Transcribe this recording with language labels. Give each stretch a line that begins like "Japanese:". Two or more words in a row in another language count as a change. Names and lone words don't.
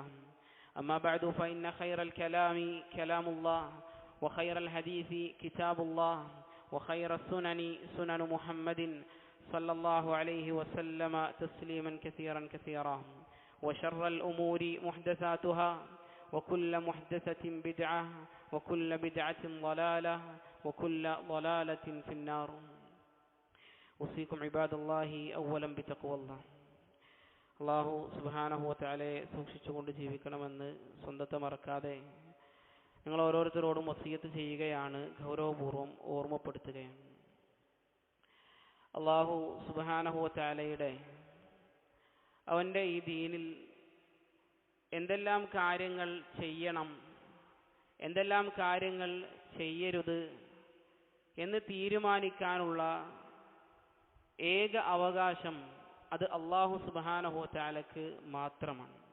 Arabic: أما بعد فإن خير الكلام كلام الله وخير الحديث كتاب الله وخير السنن سنن محمد صلى الله عليه وسلم تسليما كثيرا كثيرا وشر الأمور محدثاتها وكل محدثة بدعة وكل بدعة ضلالة وكل ضلالة في النار. أوصيكم عباد الله أولا بتقوى الله. الله سبحانه و
Malayalam: തആലയെ സൂക്ഷിച്ചുകൊണ്ട് ജീവിക്കണമെന്ന് സ്വന്തത്തെ മറക്കാതെ നിങ്ങൾ ഓരോരുത്തരോടും വസിയത്ത് ചെയ്യുകയാണ്, ഗൗരവപൂർവ്വം ഓർമ്മപ്പെടുത്തുകയാണ്.
Arabic: الله سبحانه و
Malayalam: തആലയുടെ അവൻ്റെ ഈ ദീനിൽ എന്തെല്ലാം കാര്യങ്ങൾ ചെയ്യണം, എന്തെല്ലാം കാര്യങ്ങൾ ചെയ്യരുത് എന്ന് തീരുമാനിക്കാനുള്ള ഏക അവകാശം അത്
Arabic: الله سبحانه و
Malayalam: തആലക്ക് മാത്രമാണ്.